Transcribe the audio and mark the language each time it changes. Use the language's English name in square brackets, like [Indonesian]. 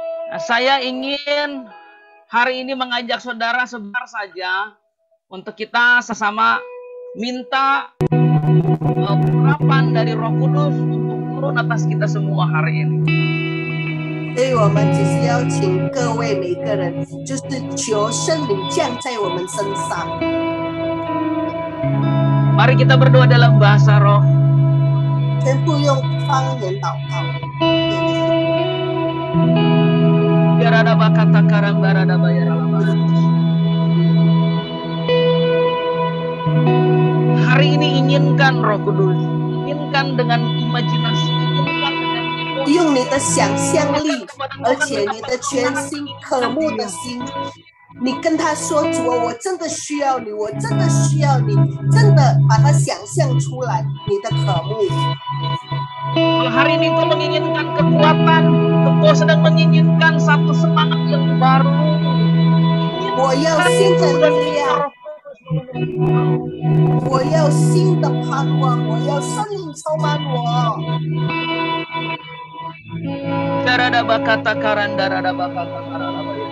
[Indonesian] Nah, saya ingin hari ini mengajak saudara sebentar saja untuk kita sesama minta urapan dari Roh Kudus untuk turun atas kita semua hari ini. [Chinese] 所以我们只是邀请各位每个人，就是求圣灵降在我们身上。 [Indonesian] Mari kita berdoa dalam bahasa roh. [Chinese] 全部用方言祷告。 Biarada bakata karang barada bayara lama. [Indonesian] Hari ini inginkan Roh Kudus, inginkan dengan imajinasi, inginkan dengan emosi. [Chinese] 用你的想象力，而且你的全心渴慕的心，你跟他说：“主啊，我真的需要你，我真的需要你，真的把它想象出来，你的渴慕。” [Indonesian] Kalau hari ini engkau menginginkan kekuatan, engkau sedang menginginkan satu semangat yang baru. [Chinese] 我要新的力量。我要新的盼望，我要圣灵充满我。 Darada bakata karan, darada bakata karana.